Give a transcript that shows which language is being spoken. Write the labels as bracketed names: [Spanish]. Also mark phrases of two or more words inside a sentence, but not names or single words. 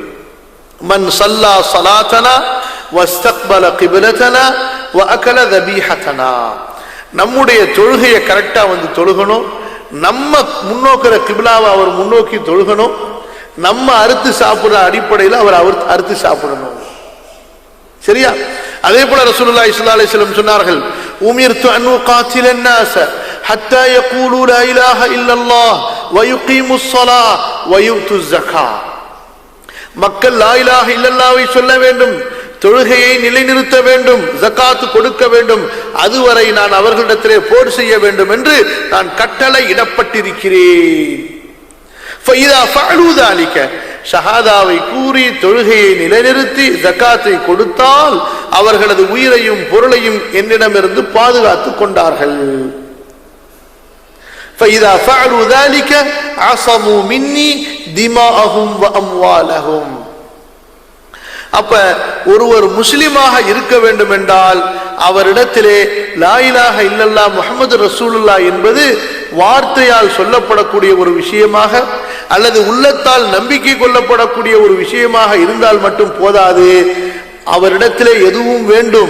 [Arabic] من صلى صلاتنا واستقبل قبلتنا وأكل ذبيحتنا, [Tamil] நம்முடைய தொழுகையை கரெக்டா வந்து தொழுகணும், நம்ம முன்னோக்கிற கிப்லாவை அவர் முன்னோக்கி தொழுகணும், நம்ம அறுத்து சாப்பிடுற அடிப்படையில் அவர் அறுத்து சாப்பிடணும். சரியா? அதே போல [Arabic] رسول الله صلى الله عليه وسلم சொன்னார்கள், أمرت أن أقاتل الناس حتى يقولوا لا اله الا الله ويقيموا الصلاه ويؤتوا الزكاه. [Tamil] மக்கள் [Arabic] لا إله إلا الله [Tamil] சொல்ல வேண்டும், தொழுகையை நிலைநிறுத்த வேண்டும், ஜகாத் கொடுக்க வேண்டும், அதுவரை நான் அவர்களிடத்திலே போர் செய்ய வேண்டும் என்று நான் கட்டளை இடப்பட்டிருக்கிறேன். [Arabic] فإذا فعلوا ذلك, [Tamil] ஷஹாதாவை கூறி தொழுகையை நிலைநிறுத்தி ஜகாத்தை கொடுத்தால் அவர்களது உயிரையும் பொருளையும் என்னிடமிருந்து பாதுகாத்துக் கொண்டார்கள். [Arabic] فإذا فعلوا ذلك عصموا مني دماءهم وأموالهم. [Tamil] அப்ப ஒருவர் முஸ்லிமாக இருக்க வேண்டும் என்றால் அவரிடத்திலே [Arabic] لا إله إلا الله محمد رسول الله [Tamil] என்பது வார்த்தையால் சொல்லப்படக்கூடிய ஒரு விஷயமாக அல்லது உள்ளத்தால் நம்பிக்கை கொள்ளப்படக்கூடிய ஒரு விஷயமாக இருந்தால் மட்டும் போதாது, அவரிடத்திலே எதுவும் வேண்டும்.